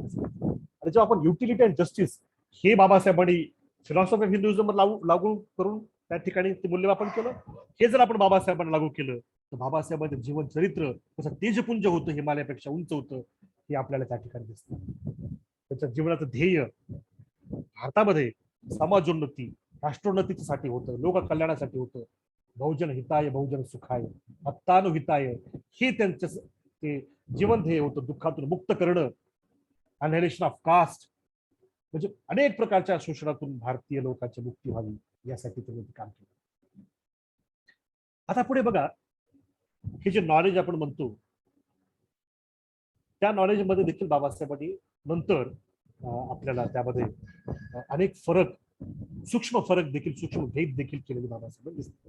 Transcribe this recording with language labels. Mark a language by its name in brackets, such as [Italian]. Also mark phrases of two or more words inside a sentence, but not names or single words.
[Marathi] आणि जेव्हा आपण [English] utility and justice [Marathi] हे बाबासाहेबांनी फिलॉसॉफी ऑफ हिंदुइझम लागू करून त्या ठिकाणी ते मूल्यमापन केलं, हे जर आपण बाबासाहेबांना लागू केलं तर बाबासाहेबांचं जीवन चरित्र कसं तेजपुंज होतं, हिमालयापेक्षा उंच होतं, हे आपल्याला त्या ठिकाणी दिसतं. त्याच्या जीवनाचं ध्येय भारतामध्ये समाजोन्नती, राष्ट्रोन्नतीसाठी होतं, लोककल्याणासाठी होतं. [Pali] बहुजन हिताय, बहुजन सुखाय, अत्तानुहिताय, [Marathi] हे त्यांचं ते जीवन ध्येय होतं. दुःखातून मुक्त करणं, अनहेलेशन ऑफ कास्ट, म्हणजे अनेक प्रकारच्या शोषणातून भारतीय लोकांची मुक्ती व्हावी यासाठी त्यांनी काम केलं. आता पुढे बघा, हे जे नॉलेज आपण म्हणतो त्या नॉलेज मध्ये देखील बाबासाहेबांनी नंतर आपल्याला त्यामध्ये अनेक फरक, सूक्ष्म फरक देखील, सूक्ष्म भेद देखील केलेले बाबासाहेब दिसतात.